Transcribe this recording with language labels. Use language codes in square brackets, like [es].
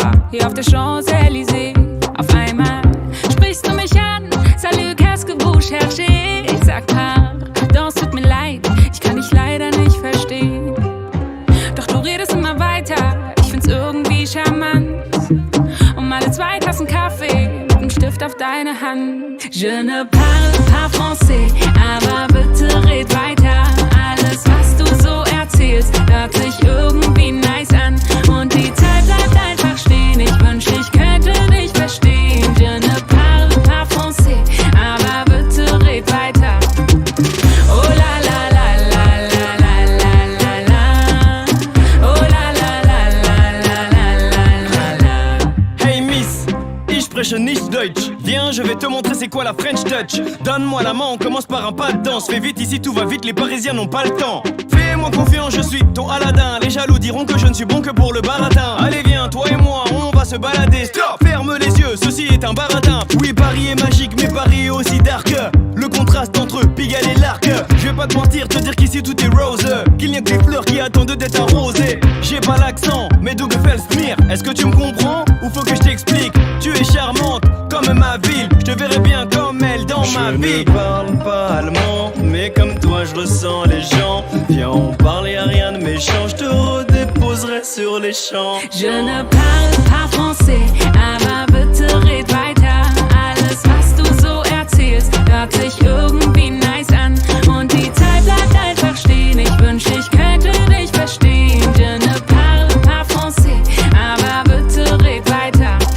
[de] Hier auf der Champs-Élysées. Auf einmal sprichst du mich an. [fr] Salut, qu'est-ce que vous cherchez? [de] Ich sag pardon, es tut mir leid, ich kann dich leider nicht verstehen. Doch du redest immer weiter, ich find's irgendwie charmant. Alle 2 Tassen Kaffee mit einem Stift auf deine Hand. [fr] Je ne parle pas français, [de] aber bitte red weiter. Alles, was du so erzählst, hört sich irgendwie nice an. Und die Zeit bleibt einfach stehen. Ich wünsch, ich könnte dich verstehen. [fr] Je ne parle pas français, [de] aber bitte red weiter. Oh la la la la la la la la la. Oh la la la la la la la la. Hey Miss, ich spreche nicht Deutsch. [fr] Viens, je vais te montrer c'est quoi la French Touch. Donne-moi la main, on commence par un pas de danse. Fais vite ici, tout va vite, les Parisiens n'ont pas le temps. Fais-moi confiance, je suis ton Aladdin. Les jaloux diront que je ne suis bon que pour le baratin. Allez viens, toi et moi, on va se balader. Stop, ferme les yeux, ceci est un baratin. Oui, Paris est magique, mais Paris est aussi dark. Le contraste entre Pigalle et l'Arc. Je vais pas te mentir, te dire qu'ici tout est rose. Qu'il n'y a que des fleurs qui attendent d'être arrosées. J'ai pas l'accent, mais d'où me fait le smear. Est-ce que tu me comprends ou faut que je t'explique? Tu es charmante comme ma ville, je te verrai bien comme elle dans ma vie. Je ne parle pas allemand, mais comme toi je ressens les gens. Viens, on parle, y'a rien de méchant, je te redéposerai sur les champs. Je ne parle pas français, [de] aber bitte red weiter. Alles, was du so erzählst, hört sich irgendwie nice an. Und die Zeit bleibt einfach stehen, ich wünsch, ich könnte dich verstehen. [fr] Je ne parle pas français, [de] aber bitte red weiter.